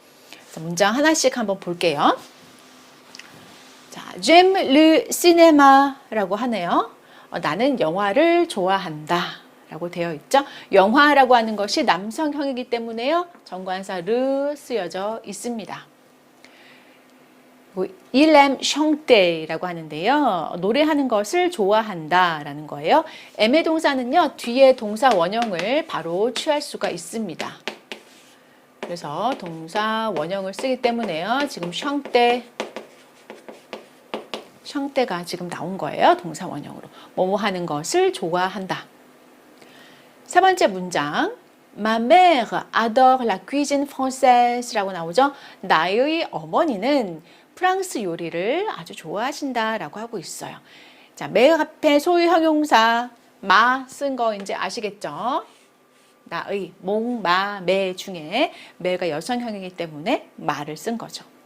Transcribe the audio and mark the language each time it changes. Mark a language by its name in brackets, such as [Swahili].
[Korean] 그래서 문장 하나씩 한번 볼게요. 자, [French] j'aime le cinéma [Korean] 라고 하네요. 나는 영화를 좋아한다. 라고 되어 있죠. 영화라고 하는 것이 남성형이기 때문에요. 정관사 르 쓰여져 있습니다. [French] Il aime chanter라고 하는데요. [Korean] 노래하는 것을 좋아한다라는 거예요. aime의 동사는요. 뒤에 동사 원형을 바로 취할 수가 있습니다. 그래서 동사 원형을 쓰기 때문에요. 지금 chanter가 지금 나온 거예요. 동사 원형으로. 뭐뭐 하는 것을 좋아한다. 세 번째 문장. [French] Ma mère adore la cuisine française라고 나오죠. [Korean] 나의 어머니는 프랑스 요리를 아주 좋아하신다라고 하고 있어요. 자, mère 앞에 소유 형용사 마 쓴 거 이제 아시겠죠? 나의, 몽, 마, 매 중에 매가 여성형이기 때문에 마를 쓴 거죠.